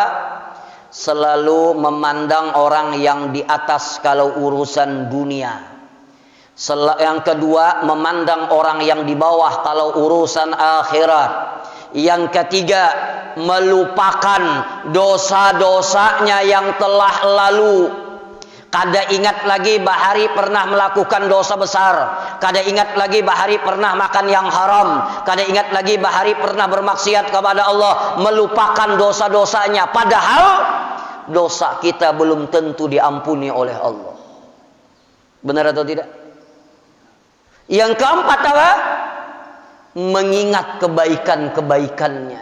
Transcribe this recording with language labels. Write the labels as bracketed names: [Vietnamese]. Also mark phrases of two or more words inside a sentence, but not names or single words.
[Indonesian] Selalu memandang orang yang di atas kalau urusan dunia. Yang kedua, memandang orang yang di bawah kalau urusan akhirat. Yang ketiga, melupakan dosa-dosanya yang telah lalu. [Banjar] Kada ingat lagi bahari pernah melakukan dosa besar. Kada ingat lagi bahari pernah makan yang haram. Kada ingat lagi bahari pernah bermaksiat kepada Allah. [Indonesian] Melupakan dosa-dosanya. Padahal dosa kita belum tentu diampuni oleh Allah. Benar atau tidak? Yang keempat apa? Mengingat kebaikan-kebaikannya.